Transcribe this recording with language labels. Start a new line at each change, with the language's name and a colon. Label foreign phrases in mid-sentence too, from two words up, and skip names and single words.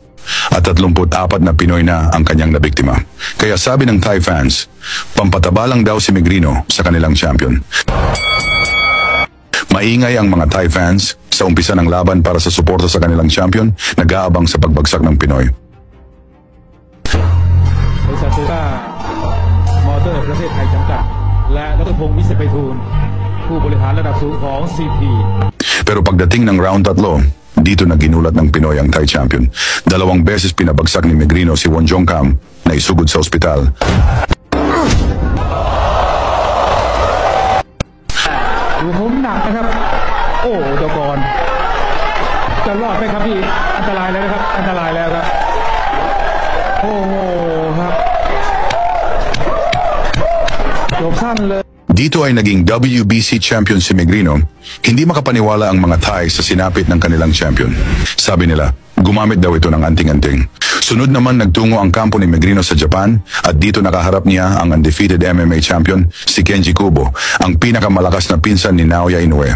Filipino: At 34 na Pinoy na ang kanyang nabiktima. Kaya sabi ng
English: Thai fans,
Filipino: pampataba lang daw si Megrino sa kanilang champion. Maingay ang mga
English: Thai fans
Filipino: sa umpisa ng laban para sa suporta sa kanilang champion, nag-aabang sa pagbagsak ng Pinoy.
Thai: บริษัทโตโยต้ามอเตอร์ประเทศไทยจำกัดและดร.พงษ์ วิเศษไพฑูรย์ผู้บริหารระดับสูงของ CP.
Filipino: Pero pagdating ng round 3, dito na ginulat ng Pinoy ang Thai champion. 2 beses pinabagsak ni Megrino si Wonjongkam na isugod sa ospital.
Thai: ดูมุมหนักนะครับโอ้เจ้ากรจะรอดไหมครับพี่อันตรายแล้วนะครับอันตรายแล้วครับโอ้โหครับจบสั้นเลย
Filipino: Dito ay naging WBC champion si Megrino. Hindi makapaniwala ang mga Thai sa sinapit ng kanilang champion. Sabi nila, gumamit daw ito ng anting-anting. Sunod naman nagtungo ang kampo ni Megrino sa Japan at dito nakaharap niya ang
English: undefeated MMA champion
Filipino: si Kenji Kubo, ang pinakamalakas na pinsan ni Naoya Inoue.